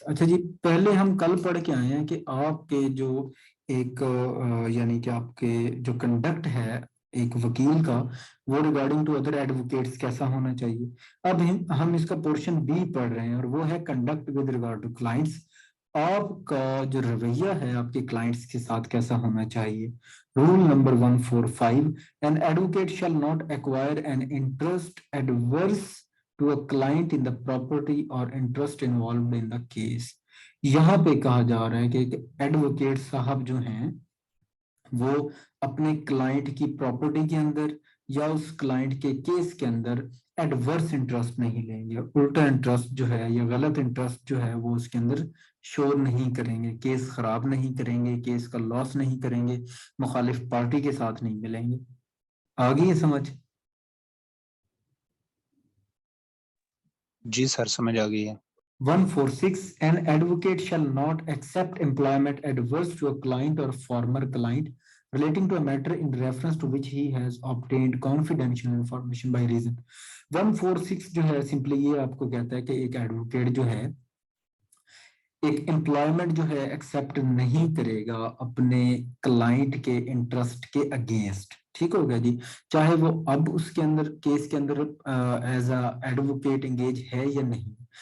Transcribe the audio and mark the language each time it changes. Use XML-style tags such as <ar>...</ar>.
<hi>अच्छा जी, पहले हम कल पढ़ के आए हैं कि आपके जो एक यानी कि आपके जो कंडक्ट है एक वकील का, वो रिगार्डिंग टू अदर एडवोकेट्स कैसा होना चाहिए। अब हम इसका पोर्शन बी पढ़ रहे हैं और वो है conduct with regard to clients. आपका जो रवैया है आपके क्लाइंट्स के साथ कैसा होना चाहिए।</hi> <en>Rule number 145, an advocate shall not acquire an interest adverse to a client in the property or interest involved in the case।</en> <hi>यहाँ पे कहा जा रहा है कि एडवोकेट साहब जो हैं वो अपने क्लाइंट की प्रॉपर्टी के अंदर या उस क्लाइंट के केस के अंदर एडवर्स इंटरेस्ट नहीं लेंगे, उल्टा इंटरेस्ट जो है या गलत इंटरेस्ट जो है वो उसके अंदर शो नहीं करेंगे, केस खराब नहीं करेंगे, केस का लॉस नहीं करेंगे, मुखालिफ पार्टी के साथ नहीं मिलेंगे। आ गई है समझ? जी सर, समझ आ गई है।</hi> <en>146, an advocate shall not accept employment adverse to a client or former client relating to a matter in reference to which he has obtained confidential information by reason।</en> <hi>146 जो है सिंपली ये आपको कहता है कि एक एडवोकेट जो है एक एम्प्लॉयमेंट जो है एक्सेप्ट नहीं करेगा अपने क्लाइंट के इंटरेस्ट के अगेंस्ट। ठीक हो गया जी। चाहे वो अब उसके अंदर केस के अंदर एज अ एडवोकेट एंगेज है या नहीं।</hi>